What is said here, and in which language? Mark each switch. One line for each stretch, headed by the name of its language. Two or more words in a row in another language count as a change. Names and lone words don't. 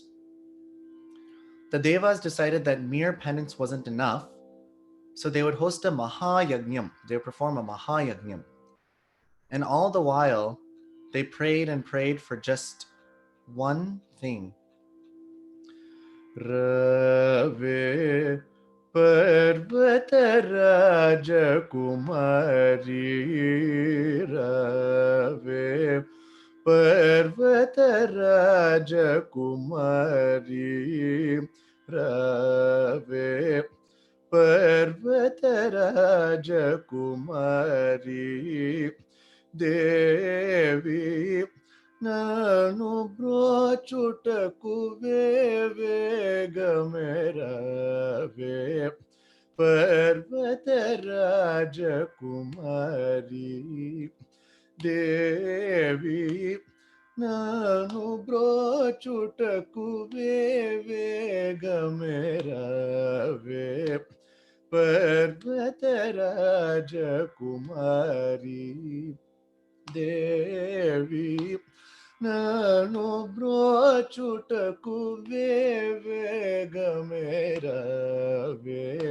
English: The Devas decided that mere penance wasn't enough, so they would host a Mahayagnyam. They would perform a Mahayagnyam. And all the while, they prayed and prayed for just one thing.
Telugu: రావే పర్వత రాజ కుమారి రావే పర్వత రాజ కుమారి రావే పర్వత రాజ కుమారి దేవి నను బ్రోచుటకు వేగమేరా పర్వత రాజ కుమారి దేవి నను బ్రోచుటకు వేగమేరావే పర్వత రాజకుమారి దేవి నను బ్రోచుటకు వేగమేరావే